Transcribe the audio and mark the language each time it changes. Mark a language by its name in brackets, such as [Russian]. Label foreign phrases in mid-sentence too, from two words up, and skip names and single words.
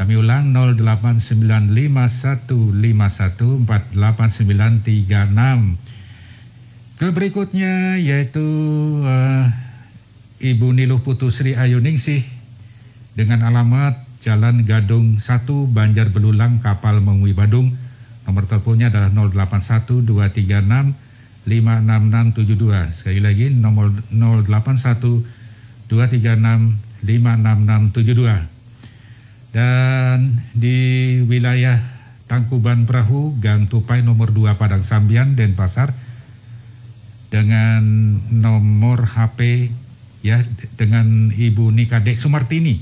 [Indonesian] Kami ulang 0895151 48936. Ke berikutnya yaitu Ibu Niluh Putu Sri Ayuningsih dengan alamat Jalan Gadung 1 Banjar Belulang Kapal Mengwi Badung. Nomor teleponnya adalah 081236 56672. Sekali lagi nomor 081236 56672. Dan di wilayah Tangkuban Perahu Gang Tupai nomor 2 Padang Sambian Denpasar dengan nomor HP ya dengan Ibu Nikade Sumartini.